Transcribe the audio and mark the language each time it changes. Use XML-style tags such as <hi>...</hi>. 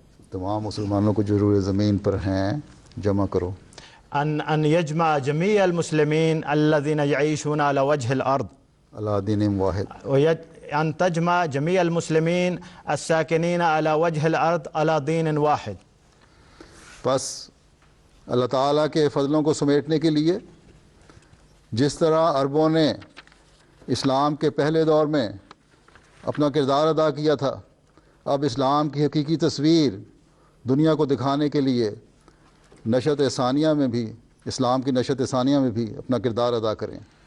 <ur>تمام مسلمانوں کو جو روئے زمین پر ہیں جمع کرو،</ur> <ar>أن يجمع جميع المسلمين الذين يعيشون على وجه الأرض علی دین واحد، أن تجمع جميع المسلمين الساكنين على وجه الأرض على دين واحد.</ar> <ur>بس اللہ تعالیٰ کے فضلوں کو سمیٹنے کے لیے جس طرح عربوں نے اسلام کے پہلے دور میں اپنا کردار ادا کیا تھا، اب اسلام کی حقیقی تصویر دنیا کو دکھانے کے لیے نشأت ثانیہ میں بھی، اسلام کی نشأت ثانیہ میں بھی اپنا کردار ادا کریں.</ur>